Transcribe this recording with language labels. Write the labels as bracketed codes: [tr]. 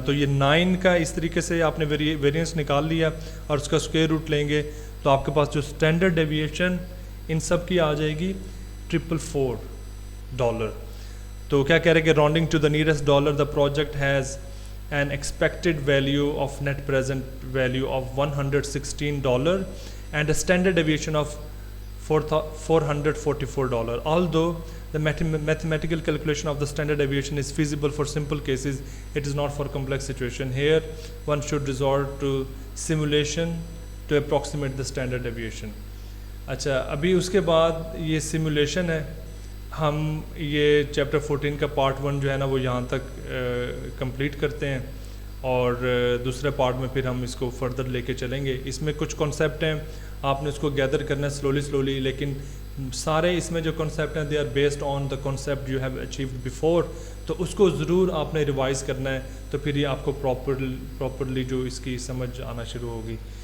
[ur] تو یہ 9 کا اس طریقے سے آپ نے ویریئنس نکال لیا اور اس کا اسکوائر روٹ لیں گے, تو آپ کے پاس جو اسٹینڈرڈ ڈیویشن ان سب کی آ جائے گی $444. تو کیا کہہ رہے کہ [en] Rounding to the nearest dollar the project has an expected value of net present value of $116 and a standard deviation of $444. Although the mathematical calculation of the standard deviation is feasible for simple cases, it is not for complex situation. Here one should resort to simulation to approximate the standard deviation. [ur] اچھا, ابھی اس کے بعد یہ simulation ہے. ہم یہ chapter 14 کا part 1 جو ہے نا وہ یہاں تک کمپلیٹ کرتے ہیں, اور دوسرے پارٹ میں پھر ہم اس کو فردر لے کے چلیں گے. اس میں کچھ کنسیپٹ ہیں, آپ نے اس کو گیدر کرنا ہے سلولی, لیکن سارے اس میں جو کنسیپٹ ہیں [en] they are based on the concept you have achieved before, [ur] تو اس کو ضرور آپ نے ریوائز کرنا ہے, تو پھر یہ آپ کو پراپرلی جو اس کی سمجھ آنا شروع ہوگی.